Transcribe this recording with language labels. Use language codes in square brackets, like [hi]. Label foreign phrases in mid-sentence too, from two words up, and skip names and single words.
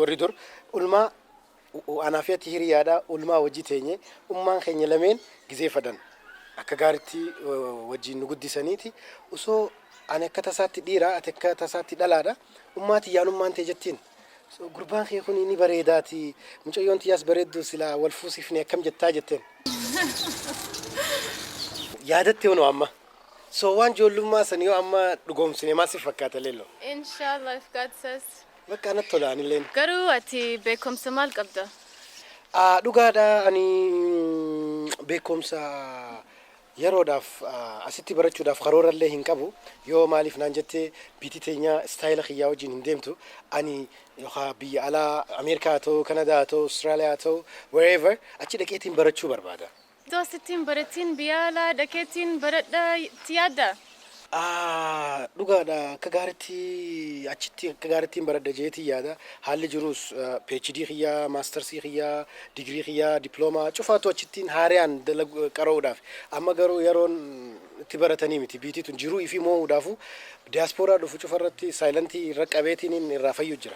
[om] warri dur ulmaa anaa fi ati hiriyaadha ulmaa wajji teenye ummaan keenya lameen gizee fadan akka gaaritti wajjin nu guddisaniiti osoo ani akka tasaatti dhiira ati akka tasaatti dhalaadha ummaa tiyyaan ummaan ta'e jettiin gurbaan kee kun ni bareedaati mucayyoon tiyyaas bareeddu silaa wal fuusifne akkam jettaa jetteen yaadatte hono amma so waan ijoollummaa san yoo amma dhugoomsine maal si fakkaata leelloo [ar] inshallah [en] if God says [om] bakka natti tola anilleen garuu ati beekumsa maal qabda dhugaadha ani beekumsa yeroodhaaf asitti barachuudhaaf karoorallee hin qabu yoo maaliif naan jettee biitii teenya istaayila kiyyaa wajjin hin deemtu ani yookaan biyya alaa Ameerikaa ta'uu Kanadaa ta'uu Austraaliyaa ta'uu wherever achi dhaqeetiin barachuu barbaada دوستين برتين بيالا دكتين بردا تيادا dhugaadha akka gaariitti achitti akka gaariittiin baradha jeetii yaada haalli jirus PhD xiyyaa maastersii xiyyaa digirii xiyyaa diploomaa cufaatu achittiin haariyaan qara'uudhaaf amma garuu yeroon itti baratanii miti biitiitun jiruu ifi moo'uudhaafu diyaaspooraa dhufu cufarratti saayilantii irra qabeetiin irraa fayyuu jira.